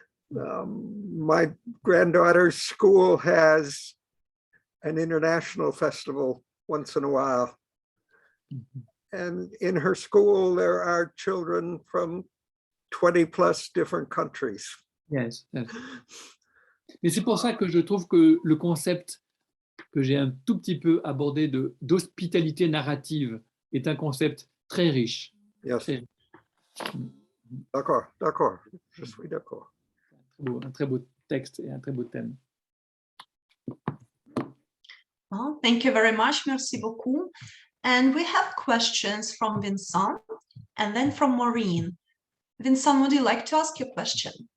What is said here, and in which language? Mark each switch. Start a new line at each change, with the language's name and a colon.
English: My granddaughter's school has an international festival once in a while. And in her school, there are children from 20 plus different countries. Yes, yes.
French: Et c'est pour ça que je trouve que le concept que j'ai un tout petit peu abordé d'hospitalité narrative est un concept très riche.
English: Yes.
French: Très riche. D'accord, d'accord, je suis d'accord. Un très beau texte et un très beau thème.
English: Well, thank you very much.
French: Merci beaucoup.
English: And we have questions from Vincent and then from Maureen. Vincent, would you like to ask your question?